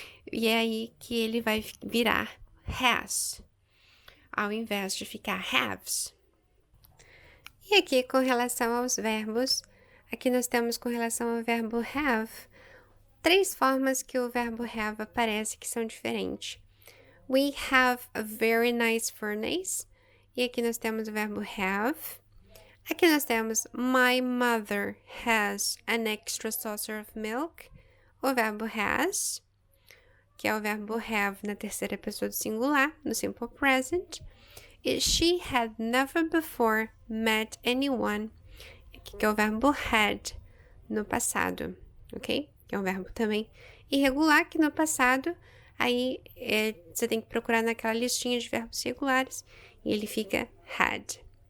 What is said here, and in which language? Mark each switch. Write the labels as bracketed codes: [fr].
[pt] E é aí que ele vai virar has, ao invés de ficar haves. E aqui, com relação aos verbos, aqui nós temos com relação ao verbo have, 3 formas que o verbo have aparece que são diferentes. [en] We have a very nice furnace. [pt] E aqui nós temos o verbo have. Aqui nós temos [en] my mother has an extra saucer of milk. [pt] O verbo has, que é o verbo have na terceira pessoa do singular, no simple present. E [en] she had never before met anyone, [pt] que é o verbo had no passado, ok? Que é um verbo também irregular, que no passado, aí você tem que procurar naquela listinha de verbos regulares e ele fica had.